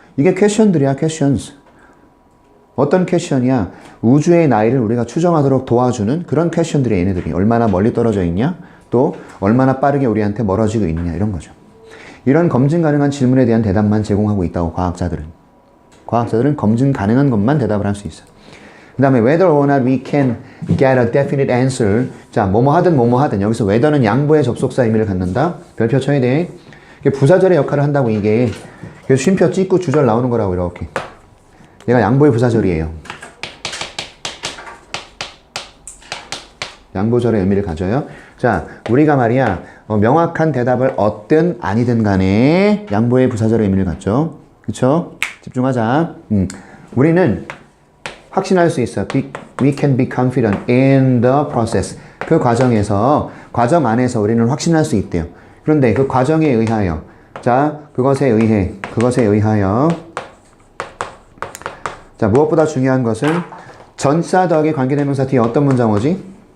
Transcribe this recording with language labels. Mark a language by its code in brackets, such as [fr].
[ko] 이게 퀘션들이야, 퀘션스. 어떤 퀘션이야? 우주의 나이를 우리가 추정하도록 도와주는 그런 퀘션들이 얘네들이. 얼마나 멀리 떨어져 있냐? 또 얼마나 빠르게 우리한테 멀어지고 있느냐 이런 거죠. 이런 검증 가능한 질문에 대한 대답만 제공하고 있다고 과학자들은. 과학자들은 검증 가능한 것만 대답을 할 수 있어. 그 다음에 [en] whether or not we can get a definite answer. [ko] 자, 뭐뭐 하든 여기서 whether는 양보의 접속사 의미를 갖는다. 별표 쳐야 돼. 이게 부사절의 역할을 한다고 이게. 그래서 쉼표 찍고 주절 나오는 거라고 이렇게. 얘가 양보의 부사절이에요. 양보절의 의미를 가져요. 자, 우리가 말이야 명확한 대답을 얻든 아니든 간에 양보의 부사절의 의미를 갖죠. 그쵸? 집중하자. 우리는 확신할 수 있어. [en] We can be confident in the process. [ko] 그 과정 안에서 우리는 확신할 수 있대요. 그런데 그 과정에 의하여 자, 그것에 의하여 자, 무엇보다 중요한 것은 전사 더하기 관계대명사 뒤에 어떤 문장 오지?